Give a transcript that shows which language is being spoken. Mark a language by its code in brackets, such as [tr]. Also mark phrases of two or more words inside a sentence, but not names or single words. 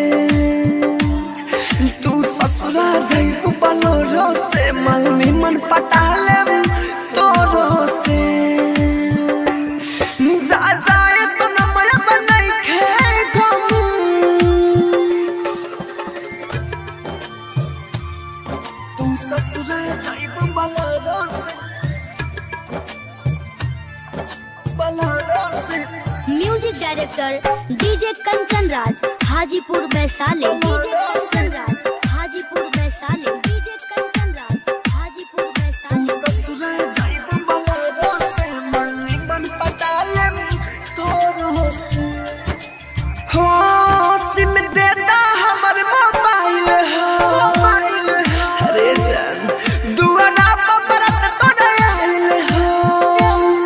[mai] तू ससुरा जाइबो बलरसे, मन पटाले तोरसे, जा जाए सनमया बनई खेगम, तू ससुरा जाइबो बलरसे, बलरसे। [en] music director [mai] डीजे कंचन राज हाजीपुर वैशाली। डीजे कंचन राज हाजीपुर वैशाली। डीजे कंचन राज हाजीपुर वैशाली। ससुरा जाइबो बलरसे, मन पटाले तोरसे, हो सिम देता हमर मोबाइल हो, अरे जान दुआरा पर बरत तोरे आइल हो,